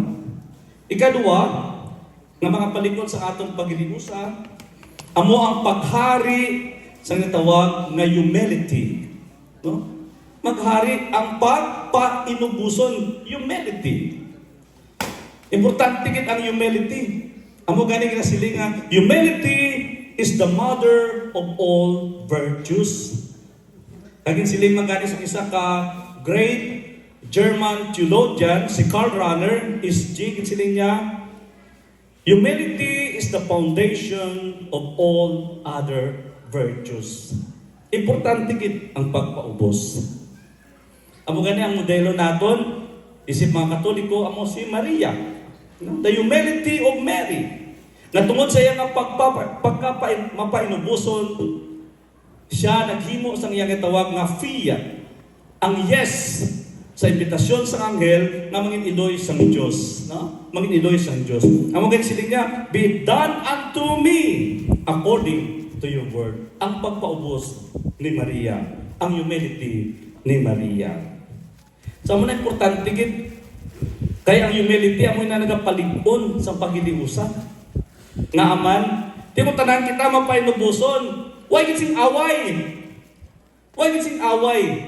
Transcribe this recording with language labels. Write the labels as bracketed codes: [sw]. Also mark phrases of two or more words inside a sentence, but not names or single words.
[hil] Ikaduha, nga mga palikod sa aton paghiliusa, amo ang paghari sa natawag nga humility, no? Maghari ang pagpainubuson, humility. Importante gid ang humility. Amo gani ginasiling nga [en] humility is the mother of all virtues. [hil] Kagin siling magani sa isa ka [en] great German theologian, [hil] si Karl Rahner, is siling niya, [en] humility is the foundation of all other virtues. [hil] Importante gid ang pagpaubos. Amo gani ang modelo naton, isip mga Katoliko, amo si Maria. [en] The humility of Mary. [hil] Na tungod sa iyang mapainubuson, siya naghimo sa iyang tawag nga fiat. Ang yes sa imbitasyon sa anghel na mangin iloy sang Dios, no? Mangin iloy sang Dios. Amo gani siling niya, [en] be done unto me according to your word. [hil] Ang pagpaubos ni Maria, ang humility ni Maria. So amo na importante gid. Kaya ang humility amo na nagapalig-on sa paghiliusa. Nga aman, di mo tanan kita mapainubuson. Why gid sing away? Why gid sing away?